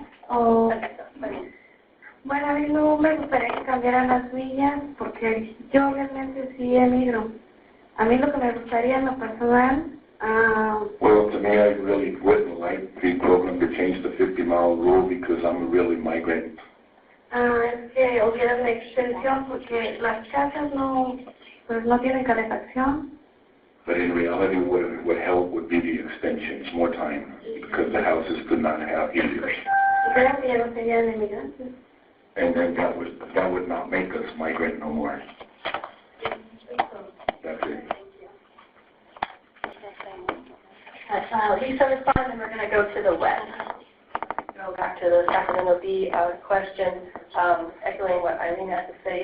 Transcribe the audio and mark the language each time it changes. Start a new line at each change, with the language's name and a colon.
Spanish: Bueno, a mí no me gustaría que cambiaran las millas porque yo obviamente sí emigro. A mí lo que me gustaría en lo personal...
English: Well, to me, I really wouldn't like the program to change the 50-mile rule because I'm a really migrant.
Spanish: Es que hubiera una extensión porque las casas no tienen calefacción.
English: But in reality, what would help would be the extensions, more time, because the houses could not have heaters.
Spanish: Creo que ya no serían inmigrantes.
English: And then that would not make us migrant no more. That's it. Lisa responds, and we're going to go to the web. Go back to the Sacramento Bee question, echoing what Eileen has to say.